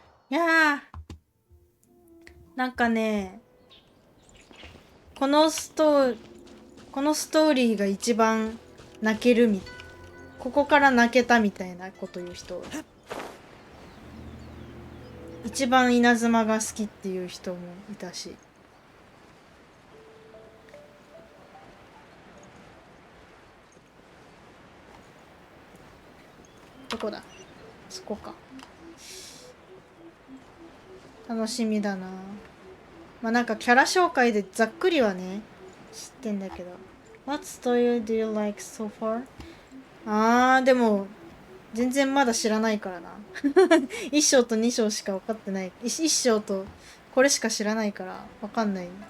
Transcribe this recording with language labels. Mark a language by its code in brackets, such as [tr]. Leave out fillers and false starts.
[ja] いやー、なんかね、このストーリーが一番泣けるここから泣けたみたいなこと言う人、一番稲妻が好きっていう人もいたし、どこだ？そこか。楽しみだな。まあなんかキャラ紹介でざっくりはね知ってんだけど。 [en] What story do you like so far? [ja] でも全然まだ知らないからな。1章と2章しか分かってない。 1章とこれしか知らないから分かんない。